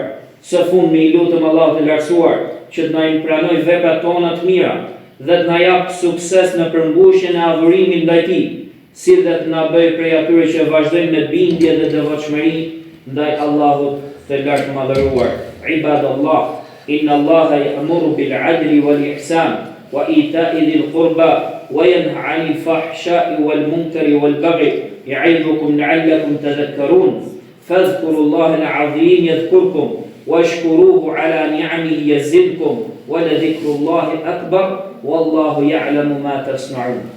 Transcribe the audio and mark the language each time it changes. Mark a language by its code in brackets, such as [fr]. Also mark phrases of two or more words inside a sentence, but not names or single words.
[sq] Së fundmi i lutëm Allahut të lartësuar që të na pranojë veprat tona të mira dhe të na jap sukses në përmbushjen e adhurimit ndaj tij, si dhe të na bëjë prej atyre që vazhdojnë me bindje dhe devotshmëri ndaj Allahut të lartë madhëruar. [ar] عباد الله إن الله يأمر بالعدل والإحسان وإيتاء ذي القربى وينهى عن الفحشاء والمنكر والبغي يعظكم لعلكم تذكرون. فاذكروا الله العظيم يذكركم واشكروه على نعمه يزدكم ولذكر الله أكبر والله يعلم ما تصنعون.